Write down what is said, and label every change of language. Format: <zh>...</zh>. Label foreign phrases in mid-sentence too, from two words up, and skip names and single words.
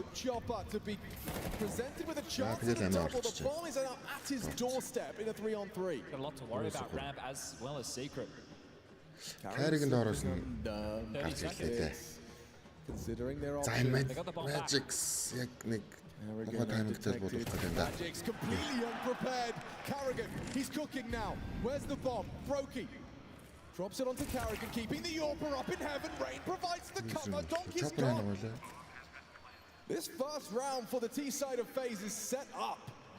<en>Chopper to be presented with a chance at the double. The bomb is now at his doorstep in a 3-on-3. Got a lot to worry about ramp as well as secret.</en> <mn>Carrigan орсон.</mn> <en>30 seconds. Considering their options. They got the bomb back.</en> <mn>Magic's яг нэг тайминг зэл болох гэдэг.</mn> <en>Magic's completely unprepared. Carrigan, he's cooking now. Where's the bomb? Brokey. Drops it onto Carrigan, keeping the Yorper up in heaven. Rain provides the cover. Donkey's gone. This first round for the T side of FaZe is set up.</en>